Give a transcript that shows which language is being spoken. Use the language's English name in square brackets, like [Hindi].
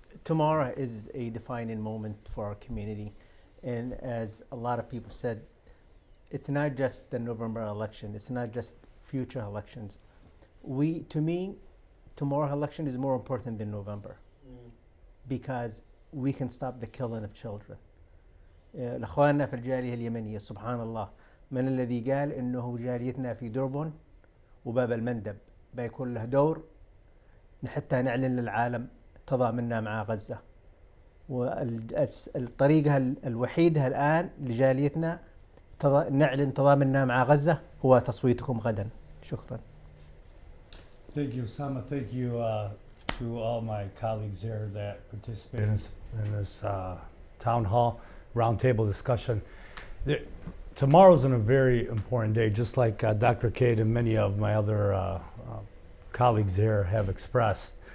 [English] Tomorrow is a defining moment for our community. And as a lot of people said, it's not just the November election. It's not just future elections. To me, tomorrow's election is more important than November because we can stop the killing of children. [Arabic] الأخواننا في الجالية اليمنية سبحان الله من الذي قال إنه جاليتنا في دربن وباب المندب بيكون له دور حتى نعلن للعالم تضامننا مع غزة، والطريقة الوحيدة الآن لجاليتنا نعلن تضامننا مع غزة هو تصويتكم غدا. شكرا. [English] Thank you, Osama. Thank you to all my colleagues here that participated in this town hall roundtable discussion. Tomorrow's a very important day, just like Dr. Cade and many of my other colleagues here have expressed.